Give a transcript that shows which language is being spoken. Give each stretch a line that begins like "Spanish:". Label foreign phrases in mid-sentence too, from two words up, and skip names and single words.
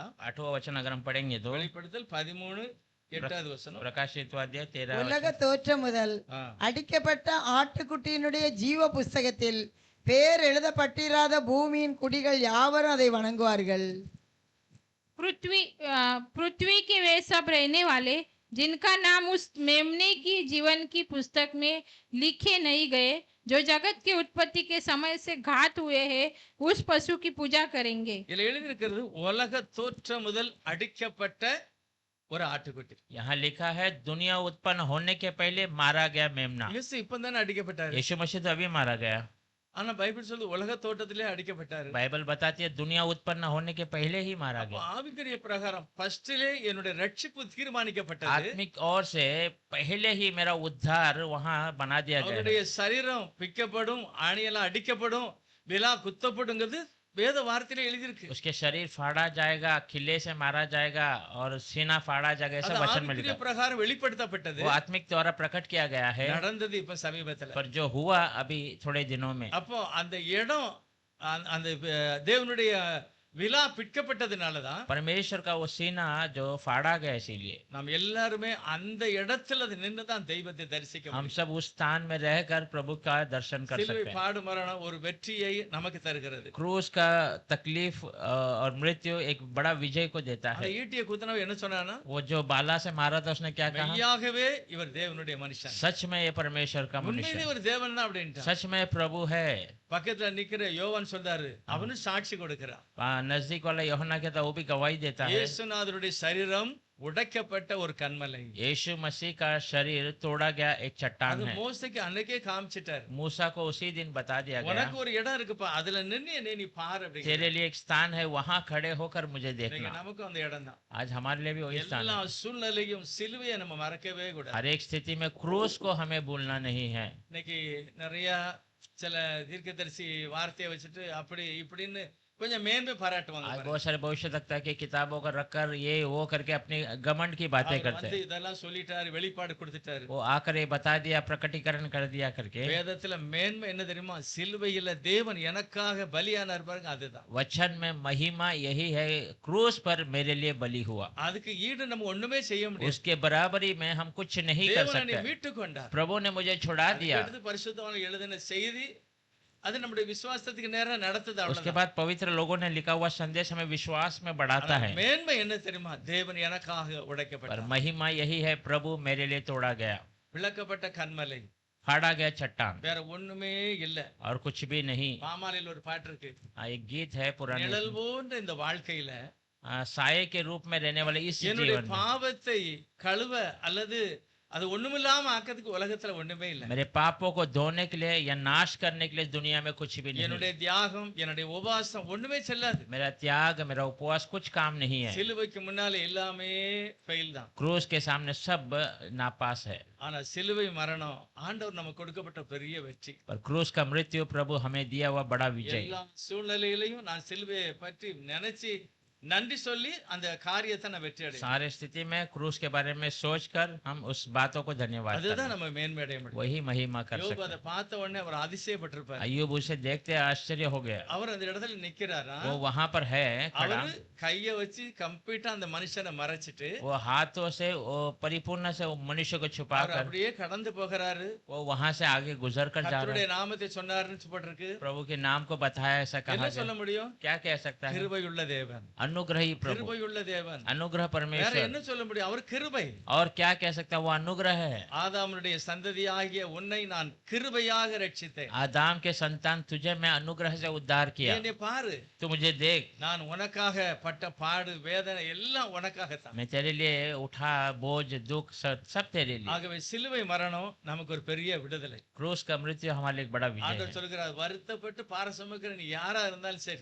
Hindi: 8वां वचन अगर हम पढ़ेंगे तो
Tamil: வெளிப்படுத்தல் 13:8வது வசனம்.
Hindi: प्रकाशित अध्याय 13
Tamil: உலக தோற்றம் முதல் ஆ. அடிக்கப்பட்ட ஆட்டுக்குட்டியினுடைய ஜீவ புஸ்தகத்தில் பேர் எழுதப்பட்டிராத பூமியின் குடிகள் யாவரும் அதை வணங்குவார்கள்.
Hindi: पृथ्वी के वे सब रहने वाले जिनका नाम उस मेमने की जीवन की पुस्तक में लिखे नहीं गए, जो जगत की उत्पत्ति के समय से घात हुए हैं, उस पशु की पूजा करेंगे।
Tamil: இதுல எழுதியிருக்கிறது உலக தோற்றம் முதல் அடிக்கப்பட்ட ஒரு ஆட்டுக்குட்டி.
Hindi: यहाँ लिखा है दुनिया उत्पन्न होने के पहले मारा गया मेमना।
Tamil: இயேசு இப்பதானே अடிக்கப்பட்டாரு,
Hindi: यीशु मसीह तो अभी मारा गया।
Tamil: ஆனா பைபிள் சொல்லுது உலக தோட்டத்திலே அடிக்கப்பட்டாரு.
Hindi: बाइबल बताती है दुनिया उत्पन्न होने के पहले ही मारा
Tamil: அப்ப
Hindi: गया।
Tamil: ஆவிக்குரிய பிரகாரம் ஃபர்ஸ்ட்லே என்னுடைய ரட்சிப்பு தீர்மானிக்கப்பட்டது.
Hindi: आत्मिक ओर से पहले ही मेरा उद्धार वहां बना दिया गया है।
Tamil: அவருடைய சரீரம் பிக்கப்படும், ஆணியெல்லாம் அடிக்கப்படும், விலா குத்தப்படுங்கிறது வேத வார்த்தையில எழுதியிருக்கு.
Hindi: उसके शरीर फाड़ा जाएगा, किले से मारा जाएगा और सीना फाड़ा जाएगा, ऐसा
Tamil: அது
Hindi: वचन में
Tamil: ஆவிக்குரிய
Hindi: लिखा।
Tamil: பிரகாரம் வெளிப்படுத்தப்பட்டது,
Hindi: वो आत्मिक द्वारा प्रकट किया गया है,
Tamil: நடந்தது இப்ப சமீபத்துல.
Hindi: पर जो हुआ अभी थोड़े दिनों में।
Tamil: அப்போ அந்த இடம் அந்த தேவனுடைய விலா பிற்கப்பட்டதுனாலதான்
Hindi: परमेश्वर का वो सीना जो फाड़ा गया, इसीलिए
Tamil: நாம் எல்லாருமே அந்த இடத்துல அது நின்னுதான் தெய்வத்தை தரிசிக்க
Hindi: हम
Tamil: முடியும்.
Hindi: सब उस स्थान में रहकर प्रभु का दर्शन कर
Tamil: சிலுவை
Hindi: सकते हैं।
Tamil: பாடு மரணம் ஒரு வெற்றியை நமக்கு தருகிறது.
Hindi: क्रूस का तकलीफ और मृत्यु एक बड़ा विजय को देता
Tamil: அந்த
Hindi: है।
Tamil: ஈட்டியை குத்துனவன் என்ன சொன்னானா,
Hindi: वो जो बाला से मारा था उसने क्या कहा?
Tamil: மெய்யாகவே இவர் தேவனுடைய மனுஷன்,
Hindi: सच में ये परमेश्वर का
Tamil: உண்மையிலே
Hindi: मनुष्य,
Tamil: ஒரு தேவன் தான் அப்படின்ட்டான்.
Hindi: सच में प्रभु है।
Tamil: பக்கத்துல நிக்கிற யோவான் சொல்றாரு, அவனும் சாட்சி கொடுக்கிறான்.
Hindi: नजदीक वाला यूहन्ना कहता है वो भी गवाही देता है।
Tamil: இயேசுநாதருடைய சரீரம் உடைக்கப்பட்ட ஒரு கன்மலை.
Hindi: यीशु मसीह का शरीर तोड़ा गया एक
Tamil: அது
Hindi: चट्टान है।
Tamil: மோசைக்கு அன்னைக்கே காமிச்சிட்டார்.
Hindi: मूसा को उसी दिन बता दिया गया,
Tamil: உனக்கு ஒரு இடம் இருக்குப்பா, அதுல நின்னு நீ பாரு அப்படிங்கிற.
Hindi: तेरे लिए एक स्थान है, वहां खड़े होकर मुझे
Tamil: இன்னைக்கு
Hindi: देखना।
Tamil: நமக்கும் அந்த இடம் தான்.
Hindi: आज हमारे लिए भी वही स्थान
Tamil: எல்லா
Hindi: है।
Tamil: சூழ்நிலையும் சிலுவையை நம்ம மறக்கவே கூடாது.
Hindi: हर एक स्थिति में क्रूस को हमें भूलना नहीं है।
Tamil: இன்னைக்கு நிறைய சில தீர்க்கதரிசி வார்த்தையை வச்சுட்டு அப்படி இப்படின்னு கொஞ்சம் மேன்மை பாராட்டுவாங்க
Hindi: आज
Tamil: பாருங்க.
Hindi: बहुत सारे भविष्य तक की किताबों को रखकर ये वो करके अपनी घमंड की बातें
Tamil: அவர்
Hindi: करते
Tamil: வந்து
Hindi: हैं।
Tamil: இதெல்லாம் சொல்லிட்டாரு, வெளிப்பாடு கொடுத்துட்டாரு.
Hindi: वो आकर ये बता दिया, प्रकटीकरण कर दिया करके।
Tamil: வேதத்துல மேன்மை என்ன தெரியுமா, சிலுவையில தேவன் எனக்காக பலியானார் பாருங்க, அதுதான்.
Hindi: वचन में महिमा यही है, क्रूस पर मेरे लिए बलि हुआ।
Tamil: அதுக்கு ஈடு நம்ம ஒண்ணுமே செய்ய முடியாது.
Hindi: उसके बराबरी में हम कुछ नहीं कर
Tamil: தேவன் என்னை
Hindi: सकते।
Tamil: மீட்டு கொண்டார்.
Hindi: प्रभु ने मुझे छुड़ा दिया।
Tamil: அடுத்து பரிசுத்தவான்கள் எழுதின செய்தி அது நம்முடைய விசுவாசத்துக்கு நேரா நடத்துது.
Hindi: उसके
Tamil: அவ்வளவுதான்.
Hindi: बाद पवित्र लोगों ने लिखा हुआ संदेश हमें विश्वास में बढ़ाता
Tamil: ஆனா
Hindi: है।
Tamil: மேன்மை என்ன தெரியுமா, தேவன் எனக்காக
Hindi: पर
Tamil: உடைக்கப்பட்டார்.
Hindi: महिमा यही है, प्रभु मेरे लिए तोड़ा गया,
Tamil: விளக்கப்பட்ட கன்மலை,
Hindi: फाड़ा गया चट्टान,
Tamil: வேற ஒண்ணுமே இல்ல.
Hindi: और कुछ भी नहीं।
Tamil: பாமாலையில் ஒரு பாட்டு இருக்கு,
Hindi: एक गीत है पुराने,
Tamil: நிழல் போன்ற இந்த வாழ்க்கையில
Hindi: साये के रूप में रहने वाले इस
Tamil: என்னுடைய
Hindi: जीवन में
Tamil: பாவத்தை கழுவ அல்லது அது ஒண்ணுமில்லாம ஆக்கிறதுக்கு உலகத்துல ஒண்ணுமே இல்ல.
Hindi: मेरे पापों को धोने के लिए या नाश करने के लिए दुनिया में कुछ भी नहीं।
Tamil: என்னுடைய தியாகம், என்னுடைய உபவாசம் ஒண்ணுமே செல்லாது.
Hindi: मेरा त्याग, मेरा उपवास कुछ काम नहीं है।
Tamil: சிலுவைக்கு முன்னால எல்லாமே ஃபெயில் தான்.
Hindi: क्रूस के सामने सब नापास है।
Tamil: ஆனா சிலுவை மரணம் ஆண்டவர் நமக்கு கொடுக்கப்பட்ட பெரிய வெற்றி.
Hindi: पर क्रूस का मृत्यु प्रभु हमें दिया हुआ बड़ा विजय।
Tamil: எல்லா சூழ்நிலையிலையும் நான் சிலுவையை பற்றி நினைச்சு நன்றி சொல்லி அந்த காரியத்தை நான் வெற்றி அடைவேன்.
Hindi: सारे स्थिति में क्रूस के बारे में सोचकर हम उस बातों को धन्यवाद
Tamil: அதுதான்
Hindi: करें,
Tamil: நம்ம மேன்மை அடைய முடியும்.
Hindi: वही महिमा कर
Tamil: யோபு
Hindi: सकते
Tamil: அதை
Hindi: हैं।
Tamil: பார்த்த உடனே அவர் அதிசயப்பட்டிருப்பார்.
Hindi: अय्यूब उसे देखते आश्चर्य हो गया।
Tamil: அவர் அந்த இடத்துல நிக்கிறாரா,
Hindi: वो वहां पर है खड़ा,
Tamil: அவரு கைய வச்சு கம்ப்ளீட்டா அந்த மனுஷனை மறைச்சிட்டு
Hindi: वो हाथों से वो परिपूर्ण से वो मनुष्य को
Tamil: அவர்
Hindi: छुपाकर
Tamil: அப்படியே கடந்து போகிறாரு.
Hindi: वो वहां से आगे गुजर कर जा रहा
Tamil: கர்த்தருடைய
Hindi: है।
Tamil: நாமத்தை சொன்னாருன்னு சொல்லப்பட்டிருக்கு.
Hindi: प्रभु के नाम को बताया, ऐसा कहा
Tamil: என்ன சொல்ல
Hindi: गया।
Tamil: முடியும்?
Hindi: क्या कह सकता है?
Tamil: கிருபையுள்ள தேவன்,
Hindi: अनुग्रही प्रभु,
Tamil: கிருபையுள்ள தேவன்.
Hindi: अनुग्रह
Tamil: வேற
Hindi: परमेश्वर।
Tamil: என்ன சொல்ல முடியும்? அவர் கிருபை.
Hindi: और क्या कह सकता है? वो अनुग्रह है।
Tamil: ஆதாமுடைய சந்ததியாகிய உன்னை நான் கிருபையாக ரட்சித்தேன்.
Hindi: आदाम के संतान तुझे मैं अनुग्रह से उद्धार किया।
Tamil: என்னை பாரு,
Hindi: तू मुझे देख,
Tamil: நான் உனக்காக பட்ட பாடு வேதனை எல்லாம் உனக்காகத்தான்.
Hindi: मैं तेरे लिए उठा बोझ दुख सब तेरे लिए।
Tamil: ஆகவே சிலுவை மரணம் நமக்கு ஒரு பெரிய விடுதலை.
Hindi: क्रूस का मृत्यु हमारे लिए एक बड़ा विजय
Tamil: ஆண்டவர்
Hindi: है।
Tamil: சொல்கிறார், வருத்தப்பட்டு பார சுமக்கிற நீ யாரா இருந்தாலும் சரி,